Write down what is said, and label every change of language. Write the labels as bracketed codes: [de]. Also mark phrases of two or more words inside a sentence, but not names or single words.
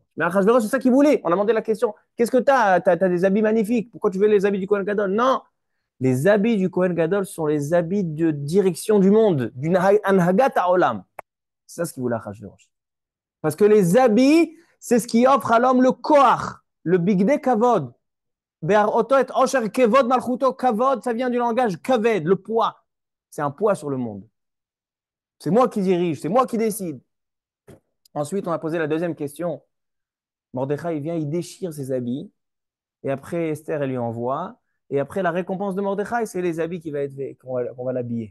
[fr] Mais Achashverosh, c'est ça qu'il voulait. On a demandé la question, qu'est-ce que tu as? Tu as des habits magnifiques. Pourquoi tu veux les habits du [he] כהן גדול? [fr] Non, les habits du [he] כהן גדול [fr] sont les habits de direction du monde, d'une [he] הנהגת העולם. [fr] C'est ça ce qu'il voulait Achashverosh. Parce que les habits, c'est ce qui offre à l'homme le koach, le [he] בגדי כבוד. בהראותו את עושר כבוד מלכותו. [fr] Kavod, ça vient du langage kaved, le poids. C'est un poids sur le monde. C'est moi qui dirige, c'est moi qui décide. Ensuite, on a posé la deuxième question. Mordechai, il vient, il déchire ses habits. Et après, Esther, elle lui envoie. Et après, la récompense de Mordechai, c'est les habits qu'on va l'habiller.